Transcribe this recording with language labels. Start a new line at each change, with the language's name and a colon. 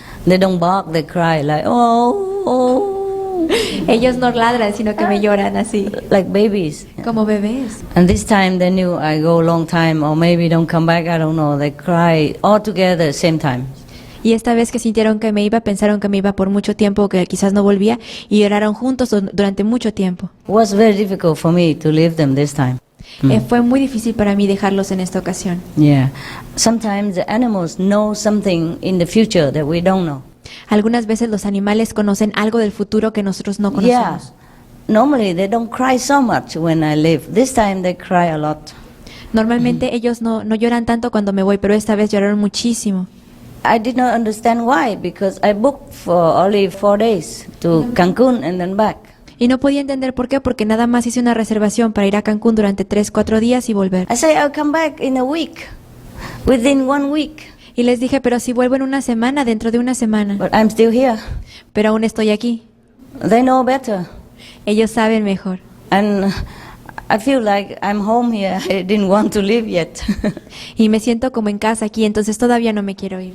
English: They don't bark, they cry like, oh.
Spanish: Ellos no ladran, sino que me lloran así.
English: Like babies.
Spanish: Como bebés.
English: And this time they knew I go a long time or maybe don't come back, I don't know. They cry all together same time.
Spanish: Y esta vez que sintieron que me iba, pensaron que me iba por mucho tiempo, que quizás no volvía, y lloraron juntos durante mucho tiempo.
English: It was very difficult for me to leave them this time.
Spanish: Fue muy difícil para mí dejarlos en esta ocasión.
English: Yeah. Sometimes the animals know something in the future that we don't know.
Spanish: Algunas veces los animales conocen algo del futuro que nosotros no conocemos.
English: Yeah. Normally they don't cry so much when I leave. This time they cry a lot.
Spanish: Normalmente ellos no lloran tanto cuando me voy, pero esta vez lloraron muchísimo.
English: I did not understand why, because I booked for only 4 days to Cancun and then back.
Spanish: Y no podía entender por qué, porque nada más hice una reservación para ir a Cancún durante 3-4 días y volver.
English: I say I'll come back in a week, within 1 week.
Spanish: Y les dije, pero si vuelvo en una semana, dentro de una semana.
English: But I'm still here.
Spanish: Pero aún estoy aquí.
English: They know better.
Spanish: Ellos saben mejor.
English: And I feel like I'm home here. I didn't want to leave yet.
Spanish: Y me siento como en casa aquí, entonces todavía no me quiero ir.